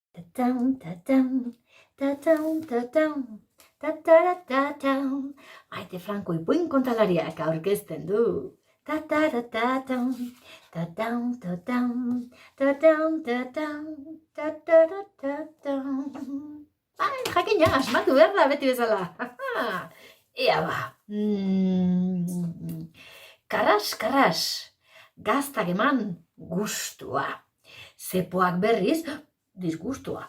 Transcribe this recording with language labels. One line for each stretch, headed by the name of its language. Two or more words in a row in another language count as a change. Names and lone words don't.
Basque: Ta-tam, ta-tam, ta-tam, ta-tam, ta-ta-ra-ta-tam. Maite Franco ipuin kontalariak aurkezten du. Ta-ta-ra-ta-tam, ta-tam, ta-tam, ta-tam, ta-tam, ta-ta-ra-ta-tam. Jakina, asmatu behar da beti bezala. Ea ba. Karras, karras, gaztak eman gustua. Zepoak berriz, disgustua.